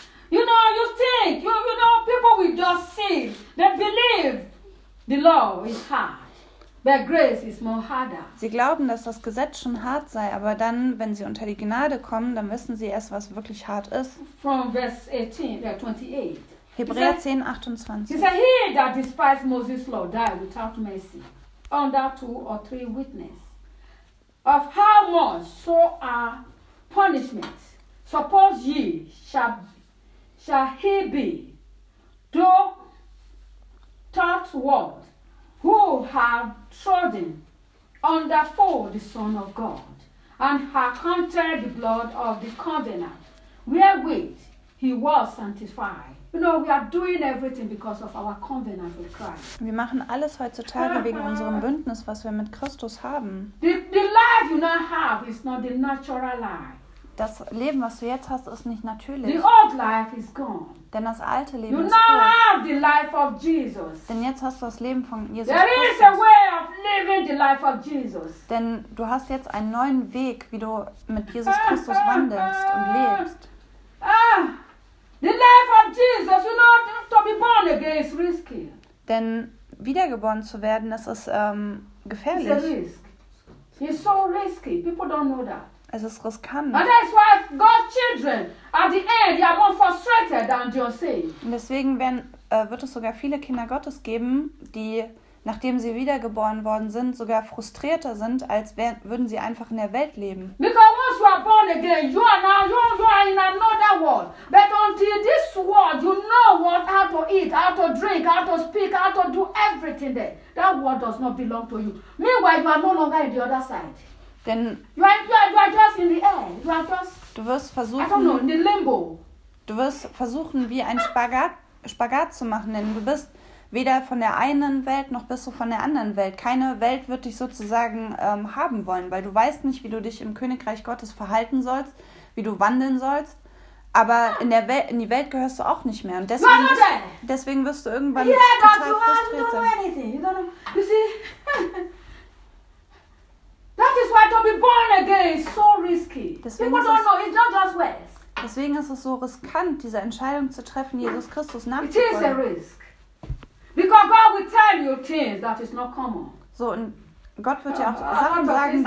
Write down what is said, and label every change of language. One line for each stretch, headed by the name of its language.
English: You know, you think, you know, people will just see, they believe the law is hard. But grace is more harder.
German: Sie glauben, dass das Gesetz schon hart sei, aber dann, wenn sie unter die Gnade kommen, dann wissen sie erst, was wirklich hart ist.
English: From verse 28.
German: Hebräer 10, 28.
English: He said, he that despised Moses' law died without mercy, under two or three witnesses. Of how much so are punishments? Suppose ye shall he be, though taught what? Who have trodden underfoot the Son of God, and have counted the blood of the covenant, wherewith he was sanctified. You know, we are doing everything because of our covenant with Christ.
German: Wir machen alles heutzutage wegen unserem Bündnis, was wir mit Christus haben.
English: The life you now have is not the natural life.
German: Das Leben, was du jetzt hast, ist nicht natürlich.
English: The old life is gone.
German: Denn das alte Leben
English: you
German: ist tot.
English: Have the life of Jesus.
German: Denn jetzt hast du das Leben von Jesus
English: There
German: Christus.
English: Is a way of living the life of Jesus.
German: Denn du hast jetzt einen neuen Weg, wie du mit Jesus Christus wandelst und lebst.
English: The life of Jesus, you know, to be born again is risky.
German: Denn wiedergeboren zu werden, das ist gefährlich.
English: It's a risk. It's so risky. People don't know that.
German: Es ist riskant.
English: And that's why God's children, at the end, they are more frustrated than just saved.
German: Und deswegen werden wird es sogar viele Kinder Gottes geben, die, nachdem sie wiedergeboren worden sind, sogar frustrierter sind, als würden sie einfach in der Welt leben.
English: Because once you are born again, you are now, you are in another world. But until this world, you know what, how to eat, how to drink, how to speak, how to do everything there. That world does not belong to you. Meanwhile, you are no longer in the other side.
German: Denn
English: you are just in the air. You are just,
German: du wirst versuchen,
English: I don't know, in the limbo.
German: Du wirst versuchen, wie ein Spagat zu machen, denn du bist weder von der einen Welt, noch bist du von der anderen Welt. Keine Welt wird dich sozusagen haben wollen, weil du weißt nicht, wie du dich im Königreich Gottes verhalten sollst, wie du wandeln sollst, aber in die Welt gehörst du auch nicht mehr. Und deswegen wirst du irgendwann total frustriert sein.
English: Yeah, but you don't know anything. You see, that is why to be born again is so risky.
German: Deswegen
English: people don't know, it's not just ways.
German: Deswegen ist es so riskant, diese Entscheidung zu treffen, Jesus Christus nachzufolgen.
English: It is a risk. Because God will tell you things that is not common.
German: So, und Gott wird ja auch Sachen sagen, die,